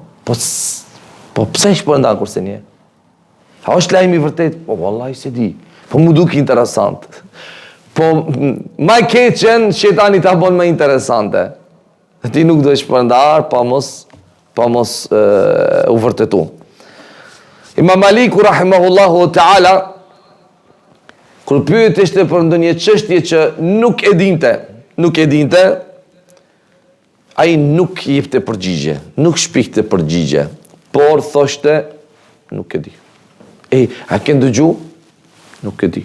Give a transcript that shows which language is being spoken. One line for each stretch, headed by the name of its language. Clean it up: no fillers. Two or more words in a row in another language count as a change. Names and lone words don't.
Albanian: Po pse shpërndan kurse një? A është lajmi i vërtet? Po vallahi se di. Po mu duk interesant. Po ma i keqen shetani ta bën më interesante. Ti nuk do shpërndar pa mos u vërtetu. Imam Maliku
Arabic: رحمه الله تعالى
Albanian: kur pyeteshte për ndonjë çështje që nuk e dinte, ai nuk jepte përgjigje, nuk shpikte përgjigje, por thoshte nuk e di. A ke dëgju? Nuk e di.